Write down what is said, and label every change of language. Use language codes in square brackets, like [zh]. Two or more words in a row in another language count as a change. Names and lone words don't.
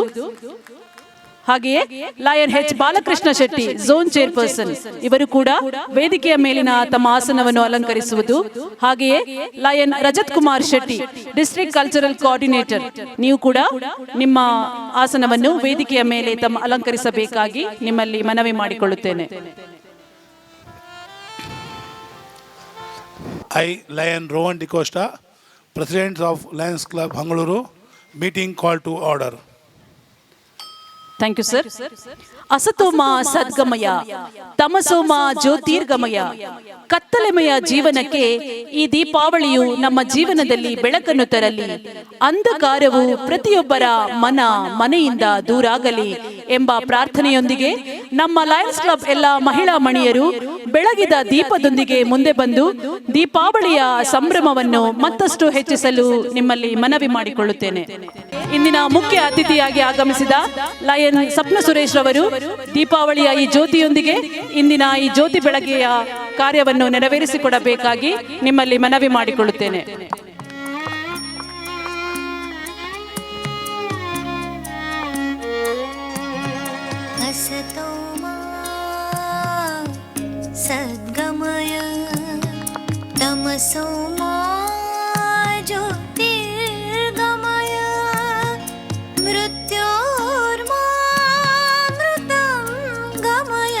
[kn] ಹಾಗೆಯೇ ಲಯನ್ ಎಚ್ ಬಾಲಕೃಷ್ಣ ಶೆಟ್ಟಿ, [en] Zone Chairperson, [kn] ಇವರು ಕೂಡ ವೇದಿಕೆಯ ಮೇಲಿನ ತಮ್ಮ ಆಸನವನ್ನು ಅಲಂಕರಿಸುವುದು. ಹಾಗೆಯೇ ಲಯನ್ ರಜತ್ ಕುಮಾರ್ ಶೆಟ್ಟಿ, [en] District Cultural Coordinator, [kn] ನೀವು ಕೂಡ ನಿಮ್ಮ ಆಸನವನ್ನು ವೇದಿಕೆಯ ಮೇಲೆ ತಮ್ಮ ಅಲಂಕರಿಸಬೇಕಾಗಿ ನಿಮ್ಮಲ್ಲಿ ಮನವಿ ಮಾಡಿಕೊಳ್ಳುತ್ತೇನೆ. [en] I, Lion Rowan DeCosta, President of Lions Club Hangaluru, meeting call to order. Thank you sir. [sa] ಅಸತೋಮ ಸದ್ಗಮಯ, ತಮಸೋಮ ಜ್ಯೋತಿರ್ಗಮಯ. [kn] ಕತ್ತಲೆಮಯ ಜೀವನಕ್ಕೆ ಈ ದೀಪಾವಳಿಯು ನಮ್ಮ ಜೀವನದಲ್ಲಿ ಬೆಳಕನ್ನು ತರಲಿ. ಅಂಧಕಾರವು ಪ್ರತಿಯೊಬ್ಬರ ಮನೆಯಿಂದ ದೂರಾಗಲಿ ಎಂಬ ಪ್ರಾರ್ಥನೆಯೊಂದಿಗೆ ನಮ್ಮ ಲಯನ್ಸ್ ಕ್ಲಬ್ ಎಲ್ಲ ಮಹಿಳಾ ಮಣಿಯರು ಬೆಳಗಿದ ದೀಪದೊಂದಿಗೆ ಮುಂದೆ ಬಂದು ದೀಪಾವಳಿಯ ಸಂಭ್ರಮವನ್ನು ಮತ್ತಷ್ಟು ಹೆಚ್ಚಿಸಲು ನಿಮ್ಮಲ್ಲಿ ಮನವಿ ಮಾಡಿಕೊಳ್ಳುತ್ತೇನೆ. ಇಂದಿನ ಮುಖ್ಯ ಅತಿಥಿಯಾಗಿ ಆಗಮಿಸಿದ ಲಯನ್ ಸಪ್ನ ಸುರೇಶ್ ರವರು ದೀಪಾವಳಿಯ ಈ ಜ್ಯೋತಿಯೊಂದಿಗೆ ಇಂದಿನ ಈ ಜ್ಯೋತಿ ಬೆಳಗ್ಗೆಯ ಕಾರ್ಯವನ್ನು ನೆರವೇರಿಸಿಕೊಡಬೇಕಾಗಿ ನಿಮ್ಮಲ್ಲಿ ಮನವಿ ಮಾಡಿಕೊಳ್ಳುತ್ತೇನೆ. [sa] असतोमा सद्गमय, तमसोमा ज्योतिर्गमय, मृत्योर्मामृतं गमय.